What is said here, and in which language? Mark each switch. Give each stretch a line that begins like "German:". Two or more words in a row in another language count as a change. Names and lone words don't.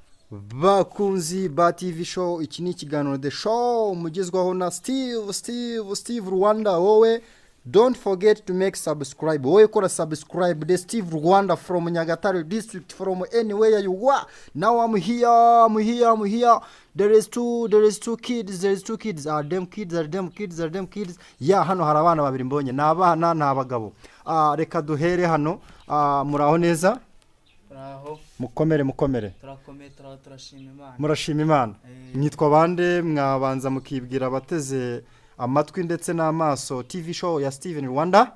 Kinyarwanda: bakunzi ba
English: TV show
Kinyarwanda: iki ni ikiganiro The Show mugezwaho na Steve Rwanda.
English: Wowe don't forget to make subscribe.
Kinyarwanda: Wowe kora
English: subscribe the Steve Rwanda from Nyagatare district, from anywhere you are. Now I'm here. There is two kids. Are them kids? Yeah,
Kinyarwanda: hano hari abana babiri mbonye. Na abana na abagabo. Reka duhere hano. Muraho neza? Bravo. Mukomere. Turashima Imana. Murashima Imana. Nitwa bande mwabanza mukibwira abateze amatwi ndetse n'amaso
English: TV show
Kinyarwanda: ya Steven Rwanda.